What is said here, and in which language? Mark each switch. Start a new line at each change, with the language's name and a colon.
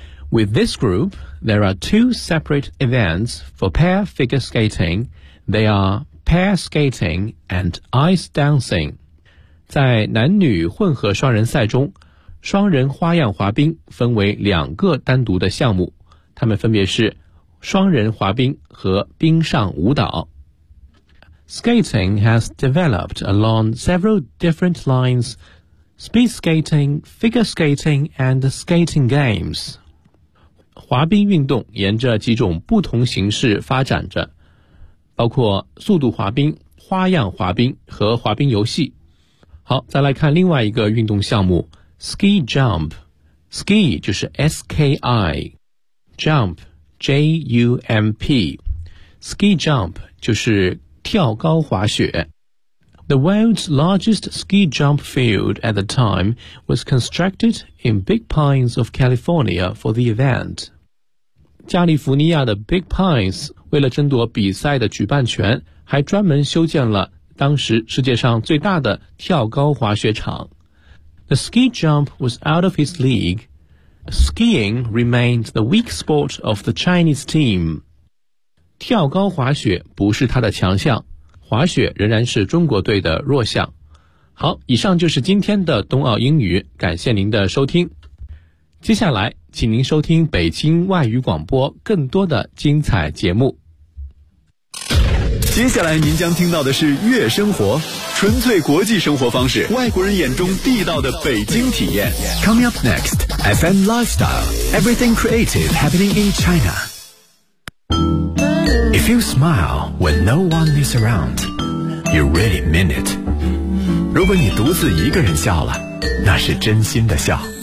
English: With this group, there are two separate events for pair figure skating. They are pair skating and ice dancing.
Chinese: 在男女混合双人赛中，双人花样滑冰分为两个单独的项目，它们分别是双人滑冰和冰上舞蹈。
English: Skating has developed along several different lines, speed skating, figure skating, and skating games.
Chinese: 滑冰运动沿着几种不同形式发展着，包括速度滑冰、花样滑冰和滑冰游戏。好，再来看另外一个运动项目 ,ski jump.
English: Ski 就是 S-K-I. Jump, J-U-M-P.
Chinese: Ski jump 就是跳高滑雪。
English: The world's largest ski jump field at the time was constructed in Big Pines of California for the event.
Chinese: 加利福尼亚的 Big Pines 为了争夺比赛的举办权，还专门修建了当时世界上最大的跳高滑雪场。
English: The ski jump was out of his league. Skiing remained the weak spot of the Chinese team.
Chinese: 跳高滑雪不是他的强项，滑雪仍然是中国队的弱项。好，以上就是今天的冬奥英语，感谢您的收听。接下来，请您收听北京外语广播更多的精彩节目。接下来您将听到的是悦生活，纯粹国际生活方式，外国人眼中地道的北京体验。
English: Coming up next, FM Lifestyle, Everything Creative Happening in China. If you smile when no one is around, you really mean it.
Chinese: 如果你独自一个人笑了，那是真心的笑。